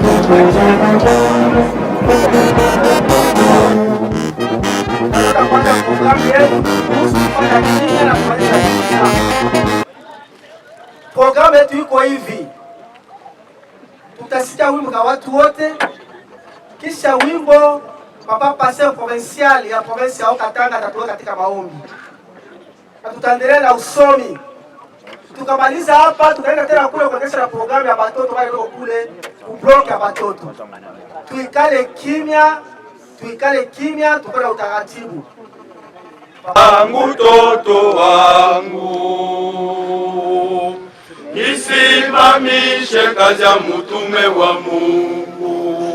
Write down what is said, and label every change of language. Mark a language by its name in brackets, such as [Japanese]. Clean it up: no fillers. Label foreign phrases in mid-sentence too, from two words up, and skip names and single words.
[Swahili] Programu yetu iko hivi, tutasikia wimbo kwa watu wote, kisha wimbo papa [French] pasteur provincial [Swahili] ya province ya Katanga atatoka katika maombi, na tutaendelea na usomi. Tukamaliza hapa, tutaenda tena kule kuendesha na programu ya watoto wale wako kule kublock ya watoto. Tuikale kimya, tukole utaratibu. Wangu toto wangu, nisimamishe kazi ya mtume wa Mungu.